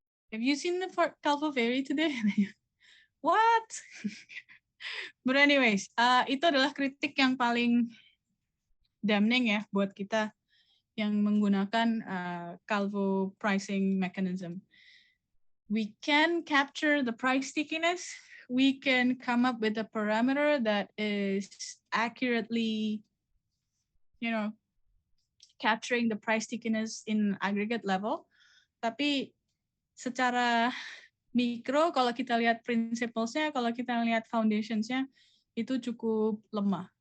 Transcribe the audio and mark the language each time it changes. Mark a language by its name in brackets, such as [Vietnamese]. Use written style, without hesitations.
[English] Have you seen the Calvo Fairy today? What? But anyways, [Indonesian] itu adalah kritik yang paling damning ya buat kita yang menggunakan Calvo pricing mechanism. [English] We can capture the price stickiness. We can come up with a parameter that is accurately, capturing the price stickiness in aggregate level. [Indonesian] Tapi secara mikro, kalau kita lihat principles-nya, kalau kita lihat foundations-nya, itu cukup lemah.